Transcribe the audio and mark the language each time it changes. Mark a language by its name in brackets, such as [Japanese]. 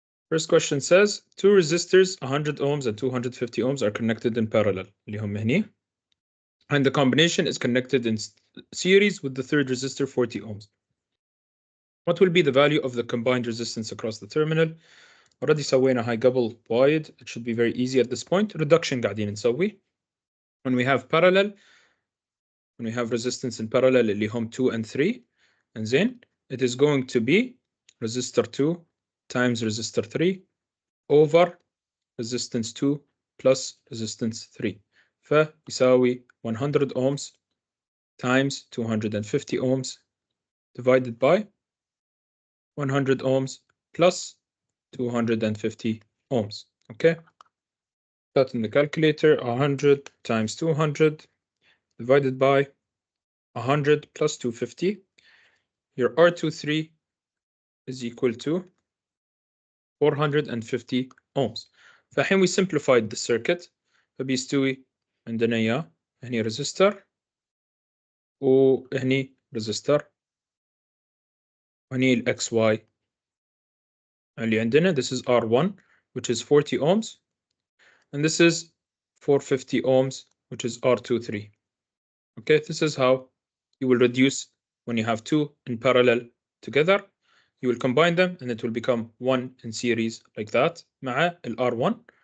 [English] First question says two resistors 100 ohms and 250 ohms are connected in parallel [Arabic] اللي هم هني, [English] and the combination is connected in series with the third resistor 40 ohms. What will be the value of the combined resistance across the terminal? Already [Arabic] سوينا هاي قبل وايد. [English] It should be very easy at this point. [Arabic] Reduction قاعدين نسوي. [English] When we have parallel, when we have resistance in parallel [Arabic] اللي هم [English] 2 and 3, and then it is going to be resistor 2 times resistor 3 over resistance 2 plus resistance 3. [Arabic] فيساوي [English] 100 ohms times 250 ohms divided by 100 ohms plus 250 ohms. Okay, that in the calculator, 100 times 200 divided by 100 plus 250. Your R23 is equal to 450 ohms. [Arabic] فالحين [English] we simplified the circuit. [Arabic] فبيستوي عندنا إياه هني resistor وهني resistor وهني ال XY اللي عندنا. [English] This is R1 which is 40 ohms, and this is 450 ohms which is R23. Okay, this is how you will reduce when you have two in parallel together. You will combine them and it will become one in series like that [Arabic] مع ال [English] R1.